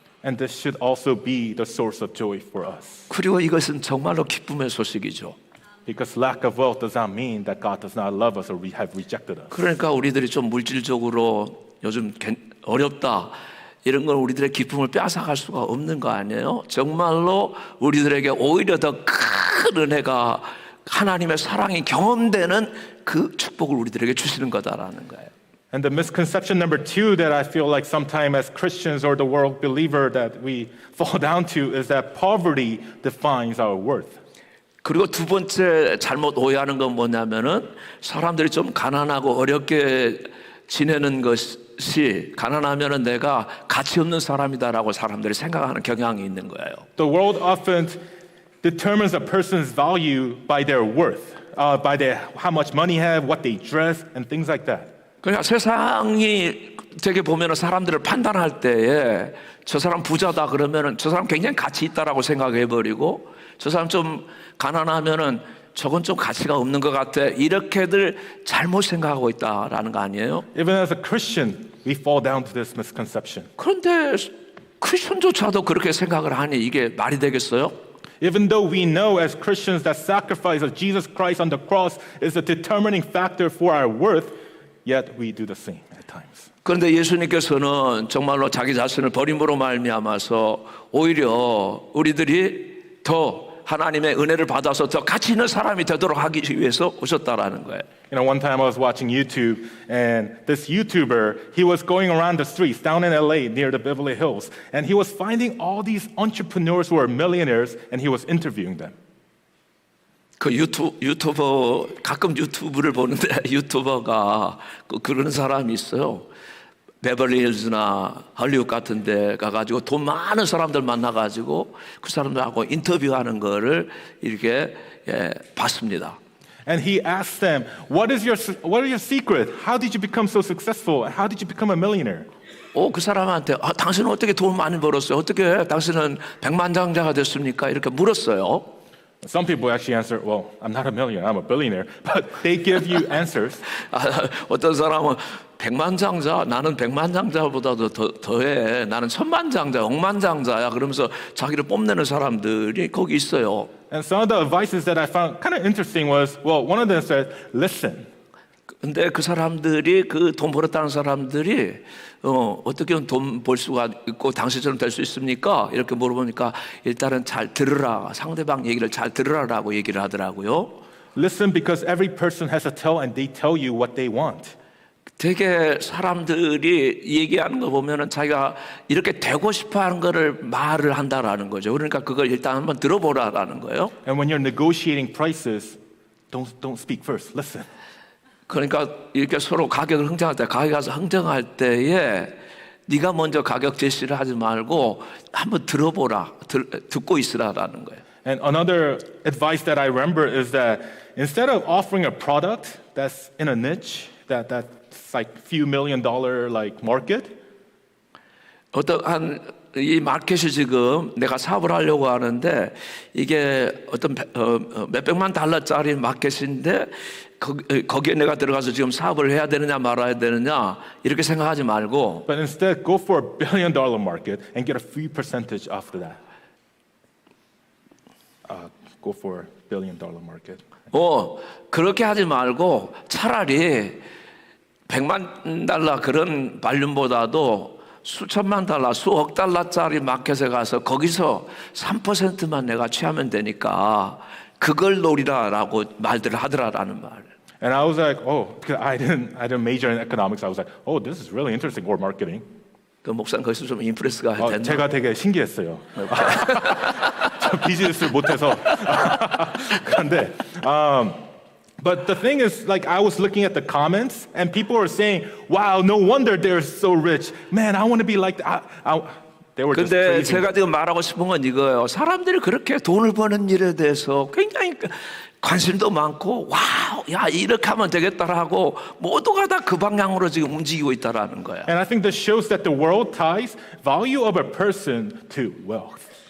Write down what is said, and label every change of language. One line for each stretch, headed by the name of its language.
English: And this should also be the source of joy for us.
Korean: 그리고 이것은 정말로 기쁨의 소식이죠.
English: Because lack of wealth does not mean that God does not love us or we have rejected us.
Korean: 그러니까 우리들이 좀 물질적으로 요즘 어렵다 이런 건 우리들의 기쁨을 빼앗아갈 수가 없는 거 아니에요? 정말로 우리들에게 오히려 더 큰 은혜가 하나님의 사랑이 경험되는 그 축복을 우리들에게 주시는 거다라는 거예요.
English: And the misconception number 2 that I feel like sometimes as Christians or the world believer that we fall down to is that poverty defines our worth.
Korean: 그리고 두 번째 잘못 오해하는 건 뭐냐면은 사람들이 좀 가난하고 어렵게 지내는 것이 가난하면은 내가 가치 없는 사람이다라고 사람들이 생각하는 경향이 있는 거예요.
English: The world often determines a person's value by their worth, by how much money they have, what they dress, and things like that.
Korean: 그러니까 세상이 되게 보면은 사람들을 판단할 때에 저 사람 부자다 그러면은 저 사람 굉장히 가치 있다라고 생각해 버리고 저 사람 좀 가난하면은 저건 좀 가치가 없는 것 같아 이렇게들 잘못 생각하고 있다라는 거 아니에요?
English: Even as a Christian, we fall down to this misconception.
Korean: 그런데 크리스천조차도 그렇게 생각을 하니 이게 말이 되겠어요?
English: Even though we know as Christians that sacrifice of Jesus Christ on the cross is a determining factor for our worth, yet we do the same at times.
Korean: 그런데 예수님께서는 정말로 자기 자신을 버림으로 말미암아서 오히려 우리들이 더 하나님의 은혜를 받아서 더 가치 있는 사람이 되도록 하기 위해서 오셨다라는 거예요.
English: You know, one time I was watching YouTube, and this YouTuber, he was going around the streets down in LA near the Beverly Hills, and he was finding all these entrepreneurs who are millionaires, and he was interviewing them.
Korean: 그 유튜버 가끔 유튜브를 보는데 유튜버가 그런 사람이 있어요. 베벌리힐즈나 할리우드 같은 데 가가지고 돈 많은 사람들 만나가지고 그 사람들하고 인터뷰하는 거를 이렇게 봤습니다.
English: And he asked them, what is your secret? How did you become so successful? How did you become a millionaire?
Korean: 그 사람한테 당신은 어떻게 돈 많이 벌었어요? 어떻게 당신은 백만장자가 됐습니까? 이렇게 물었어요.
English: Some people actually answer, well, I'm not a millionaire, I'm a billionaire. But they give you answers.
Korean: 어떤 사람은 백만장자, 나는 백만장자보다도 더해. 나는 천만장자, 억만장자야. 그러면서 자기를 뽐내는 사람들이 거기 있어요.
English: And some of the advices that I found kind of interesting was, well, one of them said, listen.
Korean: 근데 그 사람들이 그 돈 벌었다는 사람들이 어떻게 돈 벌 수가 있고 당신처럼 될 수 있습니까? 이렇게 물어보니까 일단은 잘 들으라. 상대방 얘기를 잘 들으라라고 얘기를 하더라고요.
English: Listen because every person has a tell and they tell you what they want.
Korean: 되게 사람들이 얘기하는 거 보면은 자기가 이렇게 되고 싶어하는 거를 말을 한다라는 거죠. 그러니까 그걸 일단 한번 들어보라라는 거예요.
English: And when you're negotiating prices, don't speak first. Listen.
Korean: 그러니까 이렇게 서로 가격을 흥정할 때, 가게 가서 흥정할 때에 네가 먼저 가격 제시를 하지 말고 한번 들어보라, 듣고 있으라라는 거예요.
English: And another advice that I remember is that instead of offering a product that's in a niche, that's like few $1 million like market,
Korean: 어떠한 이 마켓이 지금 내가 사업을 하려고 하는데 이게 어떤 몇백만 달러짜리 마켓인데 거기에 내가 들어가서 지금 사업을 해야 되느냐 말아야 되느냐 이렇게 생각하지 말고
English: but instead go for $1 billion market and get a free percentage after that. Go for $1 billion market.
Korean: 그렇게 하지 말고 차라리 100만 달러 그런 발륨보다도 수천만 달러, 수억 달러짜리 마켓에 가서 거기서 3%만 내가 취하면 되니까 그걸 노리라라고 말들을 하더라라는 말.
English: And I was like, because I didn't major in economics. I was like, this is really interesting. Or marketing.
Korean: 그 목사님 거기서 좀 임프레스가 됐나? 제가 되게 신기했어요. 저 비즈니스를 못해서. 그런데
English: but the thing is, like, I was looking at the comments, and people were saying, "Wow, no wonder they're so rich. Man, I want to be like that." They were just
Korean: 근데
English: praising.
Korean: 제가 지금 말하고 싶은 건 이거예요. 사람들이 그렇게 돈을 버는 일에 대해서 굉장히 관심도 많고, 와우, 야 이렇게 하면 되겠다라고 모두가 다 그 방향으로 지금 움직이고 있다라는 거야.
English: And I think this shows that the world ties value of a person to wealth.